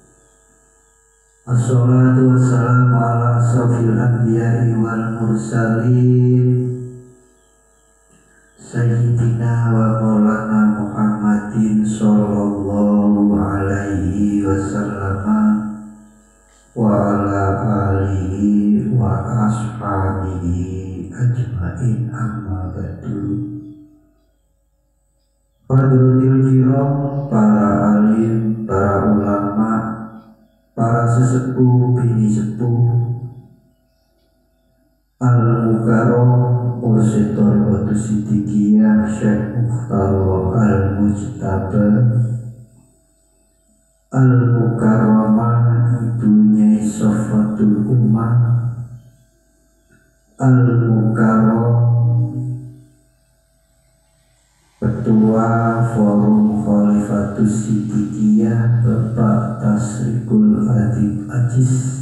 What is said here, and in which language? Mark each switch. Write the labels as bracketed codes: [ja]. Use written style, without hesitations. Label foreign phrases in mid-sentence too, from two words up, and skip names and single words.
[ar] الصلاة والسلام على أشرف الأنبياء والمرسلين سيدنا ومولانا محمد صلى الله عليه وسلم وعلى آله وأصحابه أجمعين، أما بعد. فضل الكرام, [id] para alim, para ulama, para sesepuh bini sepuh, [ar] المكرم مرشد [id] Thariqatus Siddiqiyah Syekh Mukhtar al-Mujtaba, al-mukarramah ibunya Safatul Ummah, al-mukarram Ketua Forum Khalifatus Siddiqiyah Bapak Tasrikul Adib Aziz,